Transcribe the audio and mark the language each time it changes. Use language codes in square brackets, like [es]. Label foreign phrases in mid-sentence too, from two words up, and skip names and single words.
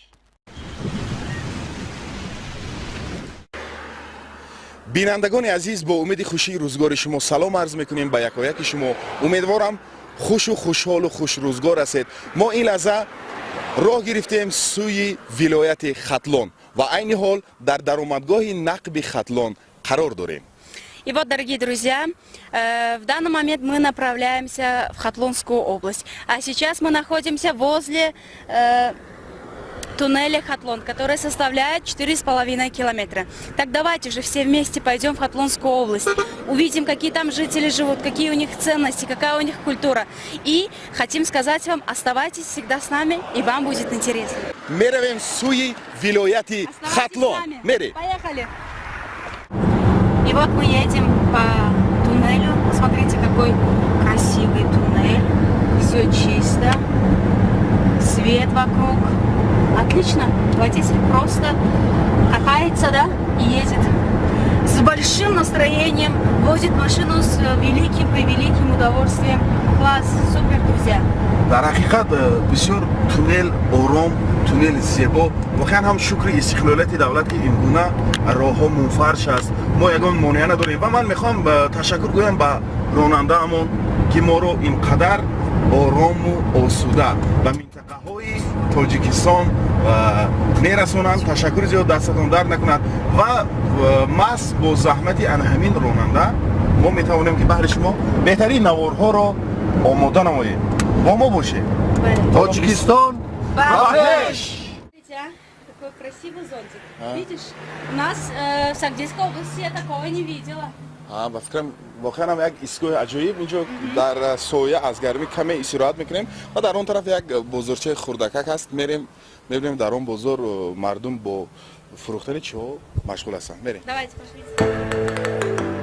[tg] бинандагони азиз, бо умеди хушии рӯзгори шумо салом арз мекунем ба якояки шумо. умедворам хушу хушҳолу хушрӯзгор ҳастед. мо ин лаҳза роҳ гирифтем сӯи вилояти Хатлон ва айни ҳол дар даромадгоҳи нақби Хатлон қарор дорем. [ru] И вот, дорогие друзья, в данный момент мы направляемся в Хатлонскую область. А сейчас мы находимся возле туннеля Хатлон, который составляет 4,5 километра. Так давайте же все вместе пойдем в Хатлонскую область. Увидим, какие там жители живут, какие у них ценности, какая у них культура. И хотим сказать вам, оставайтесь всегда с нами, и вам будет интересно. [tg] меравем сӯи вилояти Хатлон. [ru] Поехали! И вот мы едем по туннелю. Смотрите, какой красивый туннель. Все чисто. Свет вокруг. Отлично. Водитель просто катается, да, и едет. С большим настроением. Водит машину с великим удовольствием. Класс. Супер, друзья. [tg] дар ҳақиқат бисёр туннел ором, туннел зебо. воқеан ҳам шукри истиқлолияти давлат ки ин гуна роҳҳо мунфарш аст. мо ягон монеа надорем ва ман мехоҳам ташаккур гӯям ба ронандаамон ки моро ин қадар орому осуда ба минтақаҳои Тоҷикистон мерасонанд. Ташаккури зиёд дастатон дард накунад ва мас бо заҳмати ана ҳамин ронанда мо метавонем ки баҳри шумо беҳтарин наворҳоро омода намоем. Бо мо бошед. Тоҷикистон Бахеш! [ru] Смотрите, а, какой красивый зонтик. Видишь? У нас в Сагдийской области я такого не видела. [tg] ба фикрам воқеан ҳам як истгоҳи аҷоиб инҷо дар соя аз гармӣ каме истироҳат мекунем ва дар он тараф як бозорчаи хурдакак ҳаст. Мерем мебинем дар он бозор мардум бо фурӯхтани чиҳо машғул ҳастанд. Мерем. [ru] Давайте, пошлите.